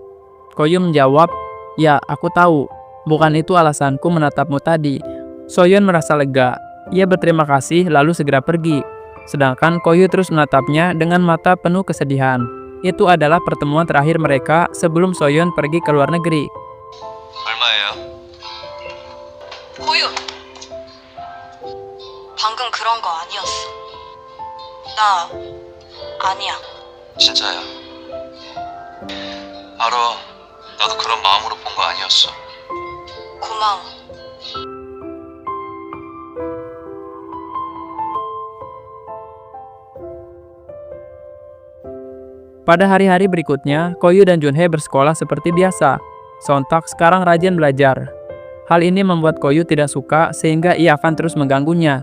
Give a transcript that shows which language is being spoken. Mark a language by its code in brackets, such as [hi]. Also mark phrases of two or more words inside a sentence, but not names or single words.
[id] Koyu menjawab, "Ya, aku tahu. Bukan itu alasanku menatapmu tadi." Soyeon merasa lega. Ia berterima kasih lalu segera pergi. Sedangkan Koyu terus menatapnya dengan mata penuh kesedihan. Itu adalah pertemuan terakhir mereka sebelum Soyeon pergi ke luar negeri. [ko] 얼마예요? 고유. 방금 그런 거 아니었어. 나 아니야. 진짜야. 알아. 나도 그런 마음으로 본 거 아니었어. 고마워. [id] Pada hari-hari berikutnya, Koyu dan Junhee bersekolah seperti biasa. Sontak sekarang rajin belajar. Hal ini membuat Koyu tidak suka sehingga ia akan terus mengganggunya.